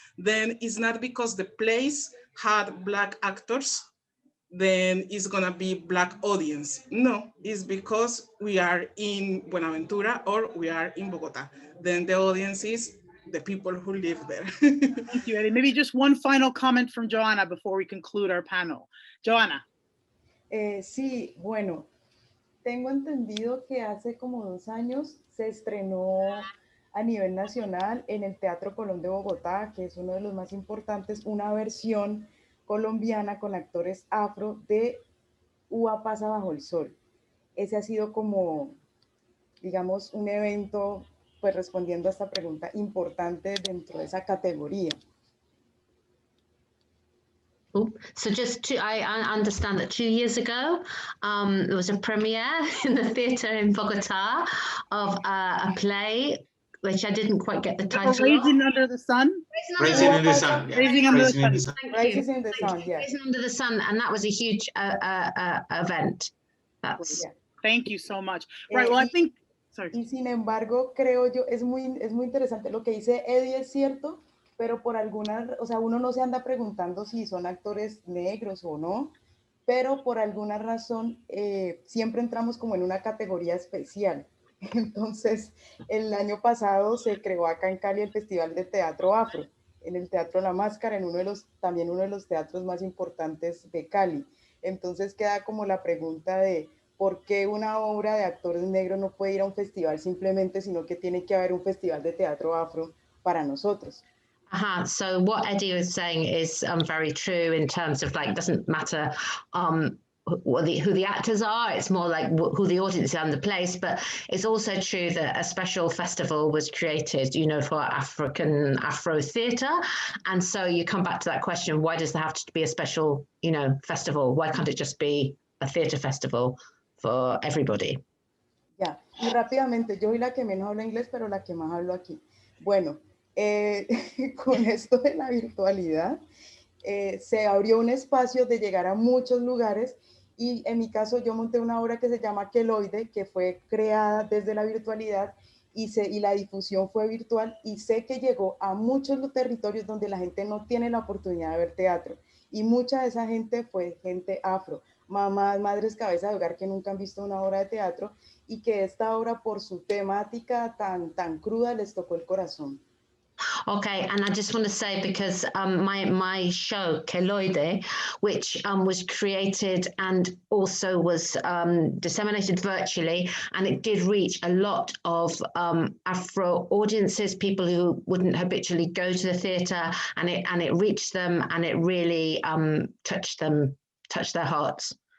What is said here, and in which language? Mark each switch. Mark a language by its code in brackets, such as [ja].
[en] Then it's not because the place had Black actors, then it's gonna be Black audience. No, it's because we are in Buenaventura or we are in Bogota. Then the audience is the people who live there. Thank you, Eddy. Maybe just one final comment from Joanna before we conclude our panel. Joanna. [es] Sí, bueno, tengo entendido que hace como 2 años se estrenó a nivel nacional en el Teatro Colón de Bogotá, que es uno de los más importantes, una versión colombiana con actores afro de Uva pasa bajo el sol. Ese ha sido como, digamos, un evento, pues respondiendo a esta pregunta, importante dentro de esa categoría. [en] So I understand that 2 years ago, there was a premiere in the theatre in Bogota of a play, which I didn't quite get the title. Raising Under the Sun? Raising in the Sun. Yeah. Raising Under the Sun. Raising in the Sun, yeah. Raising Under the Sun, and that was a huge event. That's... Thank you so much. Right, well, I think... Sorry. [es] Y sin embargo, creo yo, es muy interesante lo que dice Eddy, es cierto, pero por alguna, o sea, uno no se anda preguntando si son actores negros o no, pero por alguna razón siempre entramos como en una categoría especial. Entonces, el año pasado se creó acá en Cali el Festival de Teatro Afro, en el Teatro La Máscara, también uno de los teatros más importantes de Cali. Entonces queda como la pregunta de por qué una obra de actores negros no puede ir a un festival simplemente, sino que tiene que haber un festival de teatro afro para nosotros. [en] So what Eddy was saying is very true in terms of, like, it doesn't matter who the actors are, it's more like who the audience is and the place, but it's also true that a special festival was created, you know, for Afro theatre. And so you come back to that question, why does there have to be a special, you know, festival? Why can't it just be a theatre festival for everybody? [es] Ya, y rápidamente, yo soy la que menos habla inglés, pero la que más hablo aquí. Bueno, con esto de la virtualidad, se abrió un espacio de llegar a muchos lugares, y en mi caso yo monté una obra que se llama Queloide, que fue creada desde la virtualidad, y la difusión fue virtual, y sé que llegó a muchos territorios donde la gente no tiene la oportunidad de ver teatro, y mucha de esa gente fue gente afro, mamás, madres, cabeza de hogar que nunca han visto una obra de teatro, y que esta obra, por su temática tan cruda, les tocó el corazón. [en] Okay, and I just want to say, because my show Queloide, which was created and also was disseminated virtually, and it did reach a lot of Afro audiences, people who wouldn't habitually go to the theatre, and it reached them, and it really touched their hearts.